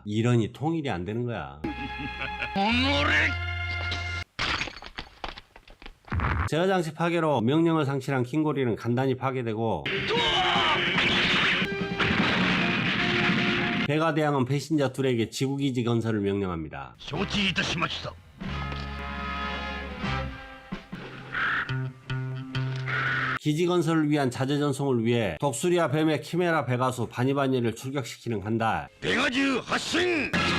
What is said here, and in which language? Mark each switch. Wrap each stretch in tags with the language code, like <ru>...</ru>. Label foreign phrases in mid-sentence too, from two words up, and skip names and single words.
<ko>이러니 통일이 안 되는 거야. 제어장치 파괴로 명령을 상실한 킹고릴은 간단히 파괴되고 베가대왕은 배신자 둘에게 지구기지 건설을 명령합니다.</ko> <ja>承知いたしました。</ja> <ko>기지 건설을 위한 자재 전송을 위해 독수리와 뱀의 키메라 베가수 바니바니를 출격시키는 간달.</ko> <ja>ベガ銃発進。</ja>